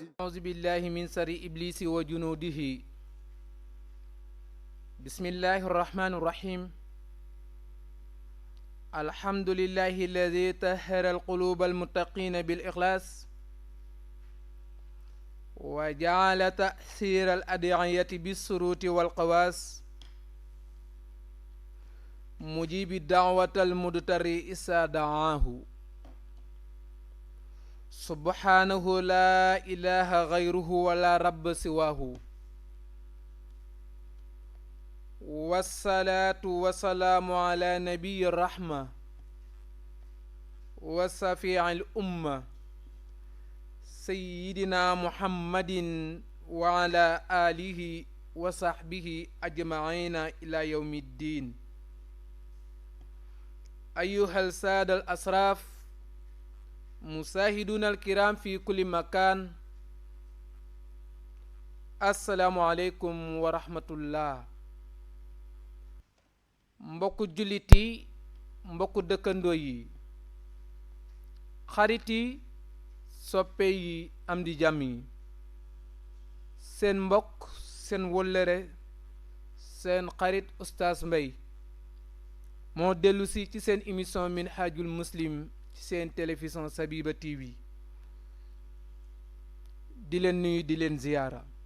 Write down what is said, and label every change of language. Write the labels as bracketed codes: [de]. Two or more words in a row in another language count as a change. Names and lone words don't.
[ar] أعوذ بالله من شر إبليس وجنوده بسم الله الرحمن الرحيم الحمد لله الذي طهر القلوب المتقين بالإخلاص وجعل تأثير الأدعية بالشروط والقواس مجيب دعوة المضطر إذا دعاه سبحانه لا إله غيره ولا رب سواه والصلاة والسلام على نبي الرحمة وشفيع الأمة سيدنا محمد وعلى آله وصحبه أجمعين إلى يوم الدين أيها السادة الأشراف المشاهدون الكرام في كل مكان السلام عليكم ورحمة الله [wo] mbokku jullit yi mbokku dëkkandoo yi xarit yi soppe yi am di jàmm yi seen mbokk seen wóllëre seen xarit Oustaz Mbaye moo dellu si ci seen émission Minhajul Muslim ci seen télévision Sabiba TV di leen nuyu di leen ziyaara